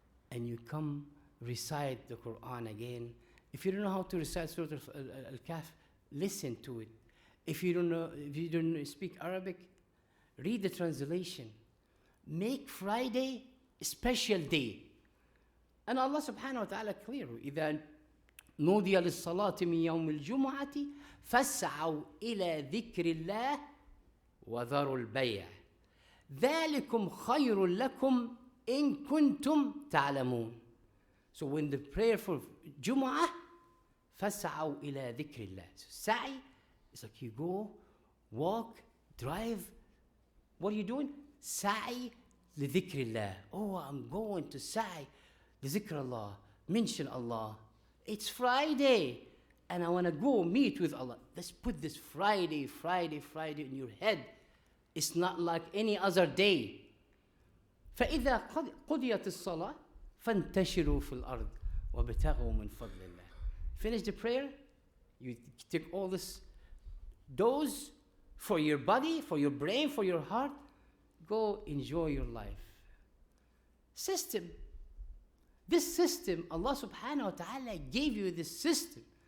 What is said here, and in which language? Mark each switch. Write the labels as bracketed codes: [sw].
[en] And you come recite the Quran again. If you don't know how to recite Surah Al-Kahf, listen to it. If you don't speak Arabic, read the translation. Make Friday a special day. And Allah subhanahu wa ta'ala clear, [ar] إِذَا نُودِيَ لِلصَّلَاةِ مِنْ يَوْمِ الْجُمُعَةِ فَاسْعَوْا إِلَى ذِكْرِ اللَّهِ وَذَرُوا الْبَيْعَ ذَلِكُمْ خَيْرٌ لَكُمْ إِن كُنْتُمْ تَعْلَمُونَ. [en] So when the prayer for Jumu'ah, [ar] فَاسْعَوْا إِلَى ذِكْرِ اللَّهِ. [en] So sa'i, it's like you go, walk, drive. What are you doing? [ar] Sa'i لِذِكْرِ اللَّهِ. [en] Oh, I'm going to sa'i [ar] لِذِكْرِ [en] Allah. Mention Allah. It's Friday, and I want to go meet with Allah. Let's put this Friday in your head. It's not like any other day. [ar] فإذا قضيت الصلاة فانتشروا في الأرض وابتغوا من فضل الله. [en] Finish the prayer, you take all this dose for your body, for your brain, for your heart. Go enjoy your life. System. This system, Allah subhanahu wa ta'ala gave you this system.